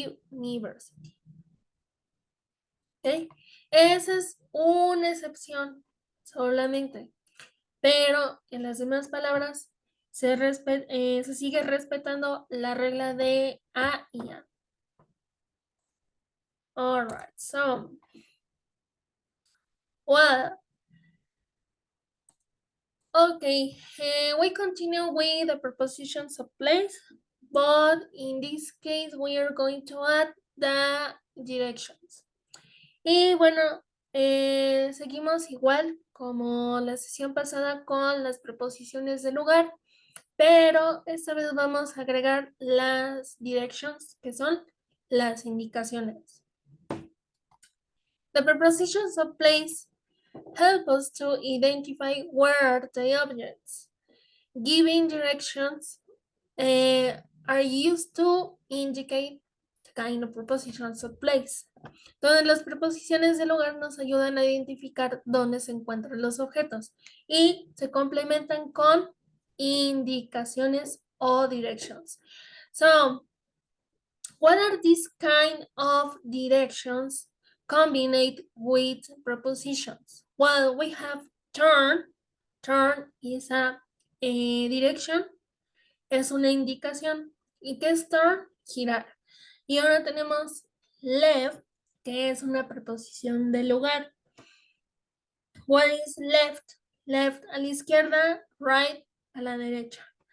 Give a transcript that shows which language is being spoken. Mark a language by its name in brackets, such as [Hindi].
[English] University, ¿ok? [Spanish] Esa es una excepción solamente, pero en las demás palabras se sigue respetando la regla de A y A. [English] All right, so, well, okay, we continue with the prepositions of place, but in this case we are going to add the directions. [Spanish] Y bueno, seguimos igual como la sesión pasada con las preposiciones de lugar, pero esta vez vamos a agregar las directions, que son las indicaciones. [English] The prepositions of place help us to identify where the objects. Giving directions are used to indicate the kind of prepositions of place. [Spanish] Donde las preposiciones de lugar nos ayudan a identificar dónde se encuentran los objetos y se complementan con indicaciones o directions. [English] So, what are these kind of directions combined with prepositions? Well, we have turn. Turn is a direction, [Spanish] es una indicación. ¿Y qué es turn? Girar. Y ahora tenemos left, que es una preposición de lugar. [English] What is left? [Spanish] Left a la izquierda, right a la derecha.